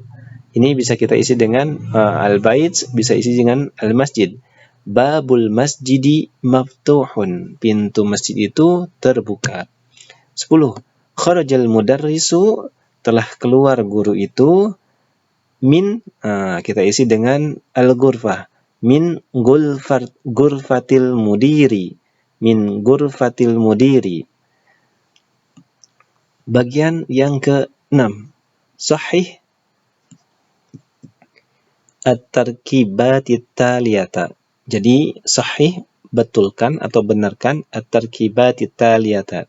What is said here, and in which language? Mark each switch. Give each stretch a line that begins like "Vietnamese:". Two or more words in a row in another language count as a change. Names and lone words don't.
Indonesian: Ini bisa kita isi dengan al-bait, bisa isi dengan al-masjid.
Arabic: باب المسجد مفتوح.
Indonesian: Pintu masjid itu terbuka.
Arabic: 10, خرج المدرس.
Indonesian: Telah keluar guru itu. Min, kita isi dengan al-ghurfah.
Arabic: من غرفة المدير. من غرفة المدير.
Indonesian: Bagian yang ke-6.
Arabic: صحح التركيبات التالية.
Indonesian: Jadi sahih, betulkan atau benarkan
Arabic: التركيبات التالية.